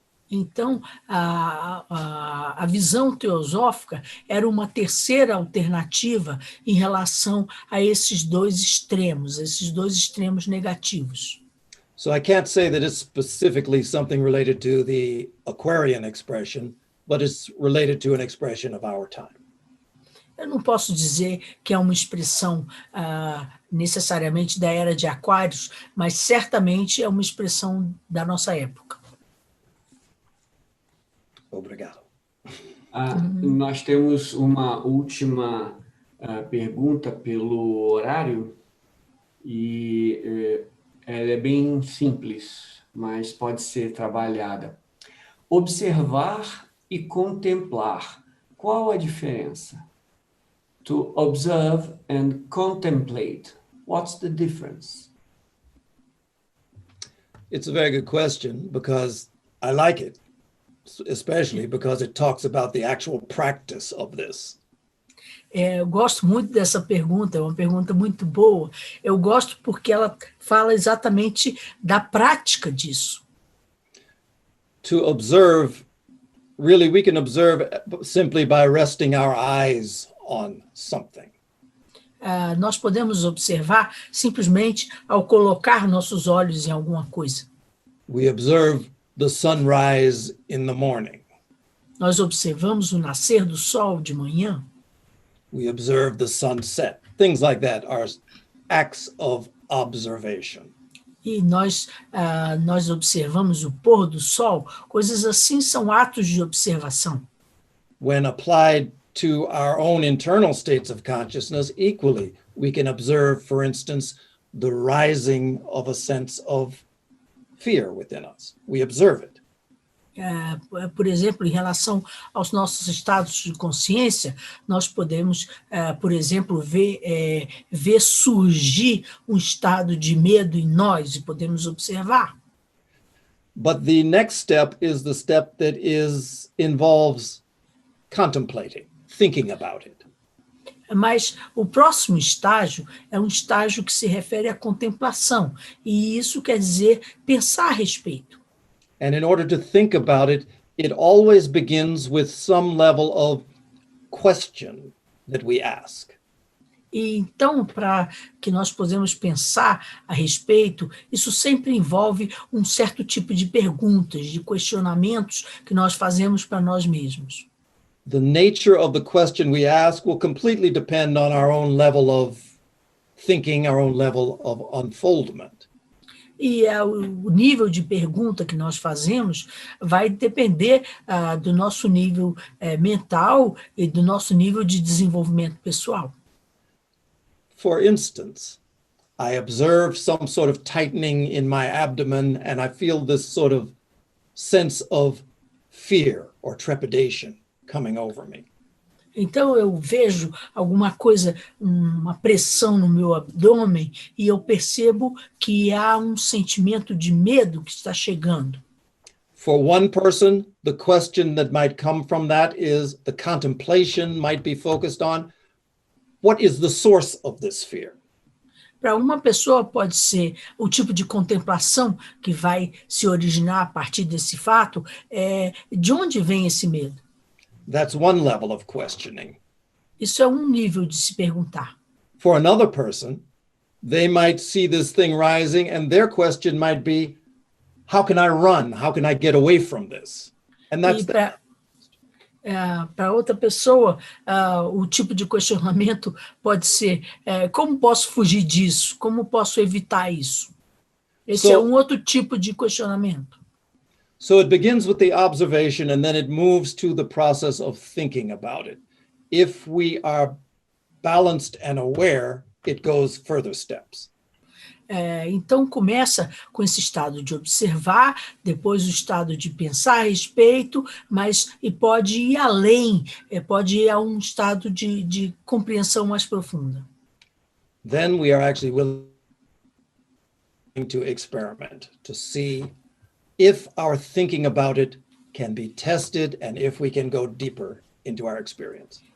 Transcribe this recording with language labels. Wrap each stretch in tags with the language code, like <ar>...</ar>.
<pt>Então, a visão teosófica era uma terceira alternativa em relação a esses dois extremos negativos.</pt> <en>So I can't say that it's specifically something related to the Aquarian expression, but it's related to an expression of our time.</en> <pt>Eu não posso dizer que é uma expressão necessariamente da era de Aquários, mas certamente é uma expressão da nossa época. Obrigado. Nós temos uma última pergunta pelo horário e ela é bem simples, mas pode ser trabalhada. Observar e contemplar. Qual a diferença?</pt> <en>To observe and contemplate. What's the difference? It's a very good question because I like it, especially because it talks about the actual practice of this.</en> <pt>Eu gosto muito dessa pergunta, é uma pergunta muito boa. Eu gosto porque ela fala exatamente da prática disso.</pt> <en>To observe, really, we can observe simply by resting our eyes on something.</en> <pt>Nós podemos observar simplesmente ao colocar nossos olhos em alguma coisa.</pt> <en>We observe the sunrise in the morning.</en> <pt>Nós observamos o nascer do sol de manhã.</pt> <en>We observe the sunset. Things like that are acts of observation.</en> <pt>E nós observamos o pôr do sol. Coisas assim são atos de observação.</pt> <en>When applied to our own internal states of consciousness, equally, we can observe, for instance, the rising of a sense of fear within us. We observe it.</en> <pt>Por exemplo, em relação aos nossos estados de consciência, nós podemos, por exemplo, ver surgir um estado de medo em nós e podemos observar.</pt> <en>But the next step is the step that involves contemplating, thinking about it.</en> <pt>Mas o próximo estágio é um estágio que se refere à contemplação, e isso quer dizer pensar a respeito.</pt> <en>And in order to think about it, it always begins with some level of question that we ask.</en> <pt>E então, para que nós possamos pensar a respeito, isso sempre envolve um certo tipo de perguntas, de questionamentos que nós fazemos para nós mesmos.</pt> <en>The nature of the question we ask will completely depend on our own level of thinking, our own level of unfoldment.</en> <pt>E o nível de pergunta que nós fazemos vai depender do nosso nível mental e do nosso nível de desenvolvimento pessoal.</pt> <en>For instance, I observe some sort of tightening in my abdomen and I feel this sort of sense of fear or trepidation coming over me.</en> <pt>Então eu vejo alguma coisa, uma pressão no meu abdômen e eu percebo que há um sentimento de medo que está chegando.</pt> <en>For one person, the question that might come from that is the contemplation might be focused on what is the source of this fear?</en> <pt>Para uma pessoa pode ser o tipo de contemplação que vai se originar a partir desse fato, de onde vem esse medo?</pt> <en>That's one level of questioning.</en> <pt>Isso é um nível de se perguntar.</pt> <en>For another person, they might see this thing rising and their question might be, how can I run? How can I get away from this? And that's</en> <pt>Para outra pessoa, o tipo de questionamento pode ser, como posso fugir disso? Como posso evitar isso? Esse é um outro tipo de questionamento.</pt> <en>So it begins with the observation and then it moves to the process of thinking about it. If we are balanced and aware, it goes further steps.</en> <pt>Então, começa com esse estado de observar, depois o estado de pensar a respeito, e pode ir além, pode ir a um estado de compreensão mais profunda.</pt> <en>Then we are actually willing to experiment, to see if our thinking about it can be tested and if we can go deeper into our experience.</en>